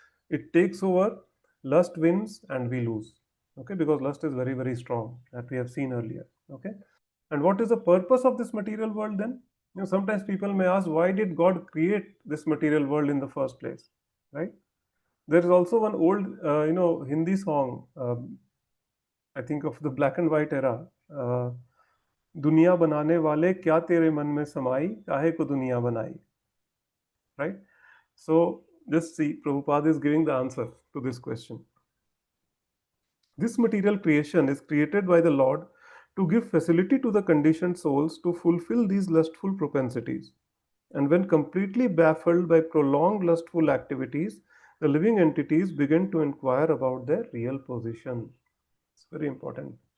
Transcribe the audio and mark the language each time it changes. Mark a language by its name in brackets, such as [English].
[English] It takes over, lust wins and we lose. Okay, because lust is very, very strong, that we have seen earlier. Okay, and what is the purpose of this material world then? Sometimes people may ask, why did God create this material world in the first place? Right? There is also one old Hindi song, I think of the black and white era. [Hindi] uh, दुनिया बनाने वाले क्या तेरे मन में समाई, काहे को दुनिया बनाई. [English] Right? So just see, Prabhupada is giving the answer to this question. This material creation is created by the Lord to give facility to the conditioned souls to fulfill these lustful propensities. And when completely baffled by prolonged lustful activities, the living entities begin to inquire about their real position. It's very important.